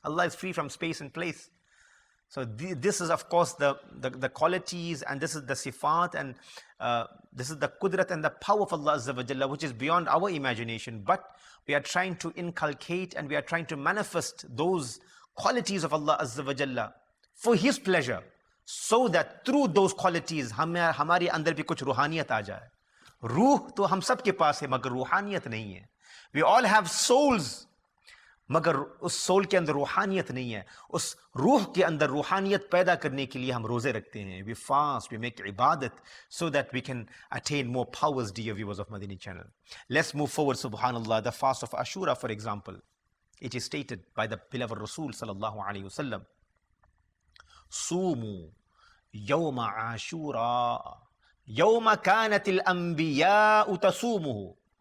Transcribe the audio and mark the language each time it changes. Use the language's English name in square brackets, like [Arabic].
[English] Allah is free from space and place. So this is of course the qualities, and this is the sifat, and this is the qudrat and the power of Allah Azza wa Jalla, which is beyond our imagination. But we are trying to inculcate and we are trying to manifest those qualities of Allah Azza wa Jalla for His pleasure, so that through those qualities [Hindi] हमारे अंदर भी कुछ रूहानियत आ जाए. रूह तो हम सब के पास है, मगर रूहानियत नहीं है. [English] We all have souls, [Hindi] मगर उस सोल के अंदर रूहानियत नहीं है. उस रूह के अंदर रूहानियत पैदा करने के लिए हम रोजे रखते हैं. [English] We fast, we make ibadat, so that we can attain more powers, dear viewers of Madani Channel. Let's move forward, subhanallah. The fast of Ashura, for example. It is stated by the beloved Rasul sallallahu alayhi wasallam, [Arabic] Sumu yawma Ashura yawma kanatil anbiya'u tasumuhu.